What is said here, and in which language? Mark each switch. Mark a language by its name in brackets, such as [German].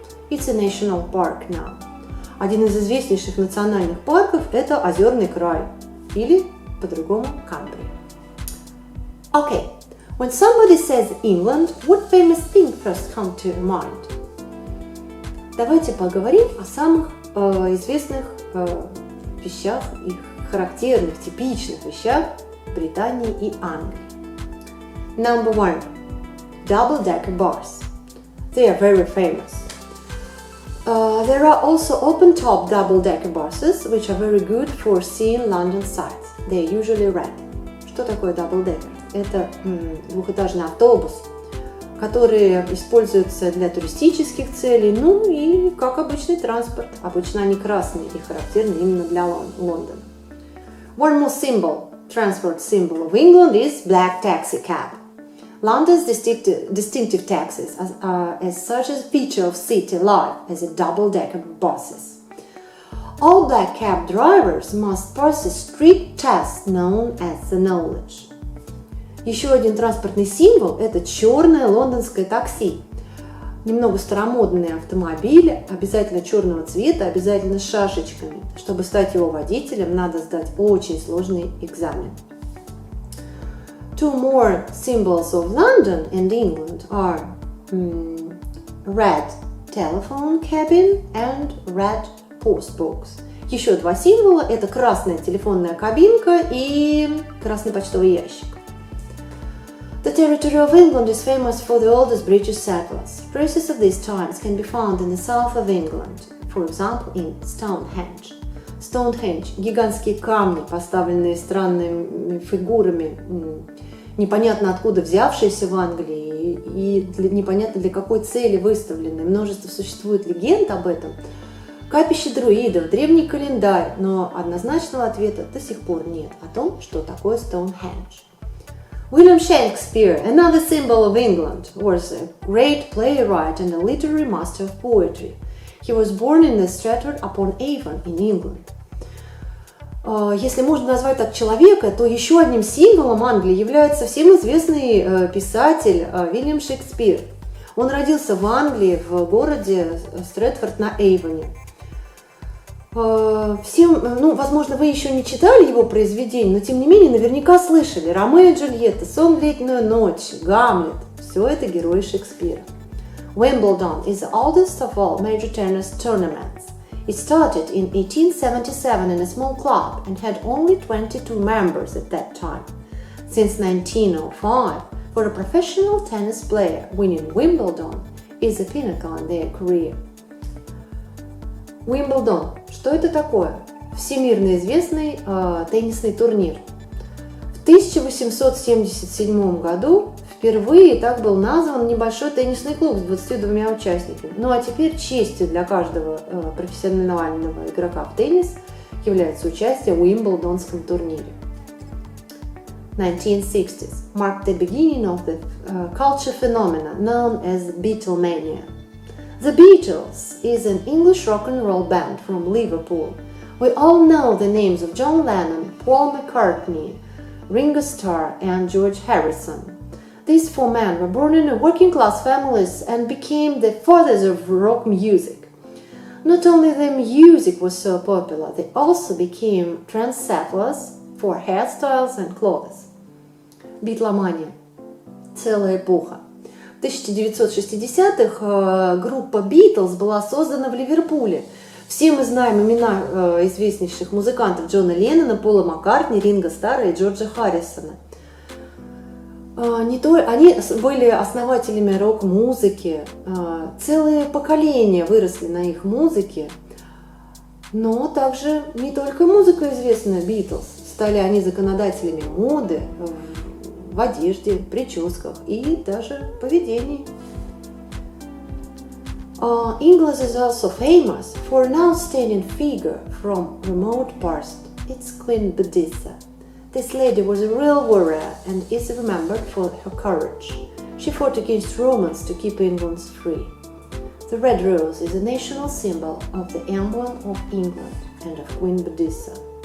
[English] It's a national park now. [Russian] Один из известнейших национальных парков – это Озерный край, или по-другому Камбрия. [English] Okay, when somebody says England, what famous thing first comes to your mind? [Russian] Давайте поговорим о самых известных вещах и характерных, типичных вещах Британии и Англии. [English] Number one, double-decker bus. They are very famous. There are also open-top double-decker buses, which are very good for seeing London sights. They are usually red. [Russian] Что такое double-decker? Это двухэтажный автобус, который используется для туристических целей, ну и как обычный транспорт. Обычно они красные и характерны именно для Лондона. [English] One more symbol, transport symbol of England is black taxi cab. London's distinctive taxis are as such a feature of city life as a double-decker buses. All black cab drivers must pass a strict test known as the knowledge. [Russian] Еще один транспортный символ – это черное лондонское такси. Немного старомодный автомобиль, обязательно черного цвета, обязательно с шашечками. Чтобы стать его водителем, надо сдать очень сложный экзамен. [English] Two more symbols of London and England are red telephone cabin and red postbox. [Russian] Еще два символа – это красная телефонная кабинка и красный почтовый ящик. [English] The territory of England is famous for the oldest British settlers. Traces of these times can be found in the south of England, for example, in Stonehenge. [Russian] Stonehenge – гигантские камни, поставленные странными фигурами, непонятно откуда взявшиеся в Англии и непонятно для какой цели выставленные. Множество существует легенд об этом. Капище друидов, древний календарь, но однозначного ответа до сих пор нет о том, что такое Stonehenge. [English] William Shakespeare, another symbol of England, was a great playwright and a literary master of poetry. He was born in Stratford-upon-Avon in England. [Russian] Если можно назвать так человека, то еще одним символом Англии является всем известный писатель Уильям Шекспир. Он родился в Англии, в городе Стрэтфорд на Эйвоне. Всем, возможно, вы еще не читали его произведения, но тем не менее наверняка слышали «Ромео и Джульетта», «Сон в летнюю ночь», «Гамлет». Все это герои Шекспира. [English] Wimbledon is the oldest of all major tennis tournaments. It started in 1877 in a small club and had only 22 members at that time. Since 1905, for a professional tennis player, winning Wimbledon is the pinnacle in their career. [Russian] Уимблдон. Что это такое? Всемирно известный теннисный турнир. В 1877 году впервые так был назван небольшой теннисный клуб с 22 участниками. Ну а теперь честью для каждого профессионального игрока в теннис является участие в Уимблдонском турнире. [English] 1960s marked the beginning of the culture phenomena known as Beatlemania. The Beatles is an English rock and roll band from Liverpool. We all know the names of John Lennon, Paul McCartney, Ringo Starr and George Harrison. These four men were born in working-class families and became the fathers of rock music. Not only their music was so popular, they also became trendsetters for hairstyles and clothes. [Russian] Битломания. Целая эпоха. В 1960-х группа Beatles была создана в Ливерпуле. Все мы знаем имена известнейших музыкантов Джона Леннона, Пола Маккартни, Ринго Старра и Джорджа Харрисона. Они были основателями рок-музыки, целые поколения выросли на их музыке, но также не только музыка известна Beatles, стали они законодателями моды в одежде, прическах и даже поведении. [English] England is also famous for an outstanding figure from remote past. It's Queen Bedisa. This lady was a real warrior and is remembered for her courage. She fought against Romans to keep England free. The red rose is a national symbol of the emblem of England and of Queen Bedisa.